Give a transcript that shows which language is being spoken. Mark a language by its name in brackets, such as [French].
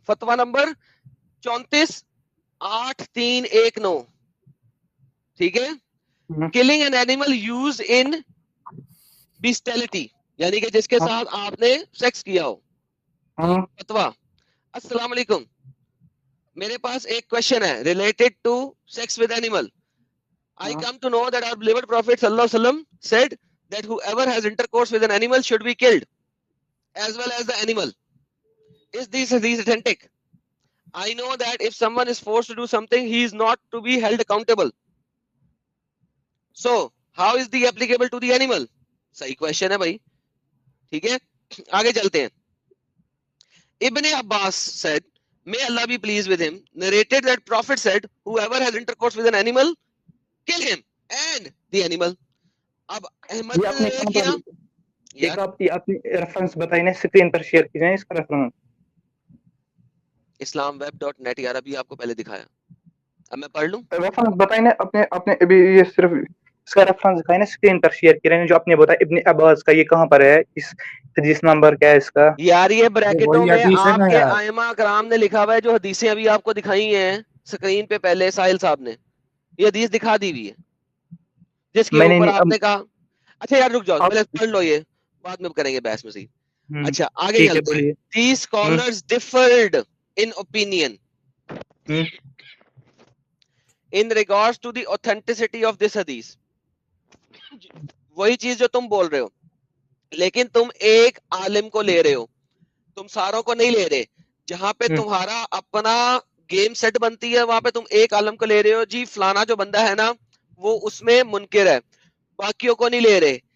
[Urdu] فتوا نمبر 34/8319, ٹھیک ہے. [English] killing an animal use in bestiality, [Urdu] یعنی کہ جس کے ساتھ آپ نے سیکس کیا ہو. فتوا. السلام علیکم, میرے پاس ایک کوشچن ہے [English] Related to sex with animal. I come to know that our beloved Prophet [Arabic] sallallahu alaihi wasallam [English] said that whoever has intercourse with an animal should be killed as well as the animal. Is this authentic? I know that if someone is forced to do something, he is not to be held accountable. So, how is the applicable to the animal? [Urdu] صحیح question ہے بھائی, ٹھیک ہے. آگے چلتے ہیں. [English] Ibn Abbas said, may Allah be pleased with him, narrated that Prophet said, whoever has intercourse with an animal, kill him and the animal. [Urdu] اب احمد نے کیا, ایک آپ اپنی ریفرنس بتائیں نا, اسکرین پر شیئر کیجئے اس کا ریفرنس. islamweb.net یار, ابھی آپ کو پہلے دکھایا, اب میں پڑھ لوں. ریفرنس بتائیں نا اپنے ابھی یہ صرف اس کا ریفرنس دکھائیں نا, اسکرین پر شیئر کیے جو آپ نے بتایا ابن عباس کا, یہ کہاں پر ہے, اس حدیث نمبر کیا ہے اس کا؟ یار یہ بریکٹوں میں آپ کے ائمہ کرام نے لکھا ہوا ہے, جو حدیثیں ابھی آپ کو دکھائی ہیں اسکرین پہ پہلے ساحل صاحب نے, یہ حدیث دکھا دی ہوئی ہے جس کے اوپر آپ نے کہا. اچھا یار رک جاؤ, پہلے پڑھ لو, یہ بعد میں کریں گے بحث مزید. اچھا آگے چلتے ہیں. [English] These scholars differed in opinion in regards to the authenticity of this hadith. [Urdu] وہی چیز جو تم بول رہے ہو, لیکن تم ایک عالم کو لے رہے ہو, تم ساروں کو نہیں لے رہے. جہاں پہ تمہارا اپنا گیم سیٹ بنتی ہے وہاں پہ تم ایک عالم کو لے رہے ہو, جی فلانا جو بندہ ہے نا وہ اس میں منکر ہے, باقیوں کو نہیں لے رہے.